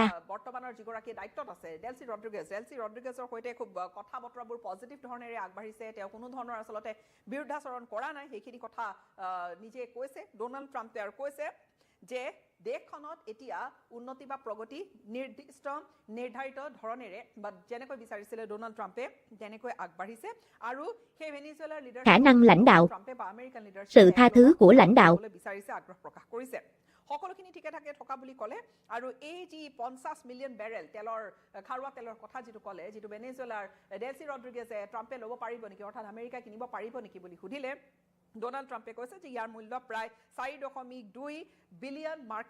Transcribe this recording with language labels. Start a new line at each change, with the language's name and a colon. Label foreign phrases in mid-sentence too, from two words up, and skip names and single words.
Assamese: বৰ্তমানৰ যিগৰাকী দায়িত্বত আছে ডেলচি ৰড্ৰিগেজৰ সৈতে খুব কথা বতৰাবোৰ পজিটিভ ধৰণেৰে আগবাঢ়িছে তেওঁ কোনো ধৰণৰ আচলতে বিৰুদ্ধাচৰণ কৰা নাই সেইখিনি কথা নিজে কৈছে ডোনাল্ড ট্ৰাম্পে আৰু কৈছে যে দেশখনত এতিয়া উন্নতি বা প্ৰগতি নিৰ্ধাৰিত ধৰণেৰে বা যেনেকৈ বিচাৰিছিলে ডোনাল্ড ট্ৰাম্পে তেনেকৈ আগবাঢ়িছে আৰু সেই ভেনিজুৱেলাৰ
Vietnamese: khả năng lãnh đạo,
Assamese: ট্ৰাম্পে বা
English: American leadership
Vietnamese: sự tha thứ của lãnh đạo,
Assamese: বিচাৰিছে আগ্ৰহ প্ৰকাশ কৰিছে সকলোখিনি ঠিকে থাকে থকা বুলি ক'লে আৰু এই যি 50 মিলিয়ন বেৰেল তেলৰ খাৰুৱা তেলৰ কথা যিটো ক'লে যিটো ভেনিজুৱেলাৰ ডেলচি ৰড্ৰিগেজে ট্ৰাম্পে ল'ব পাৰিব নেকি অৰ্থাৎ আমেৰিকা কিনিব পাৰিব নেকি বুলি সুধিলে ডোনাল্ড ট্ৰাম্পে কৈছে যে ইয়াৰ মূল্য প্ৰায় 4.2 বিলিয়ন মাৰ্কিন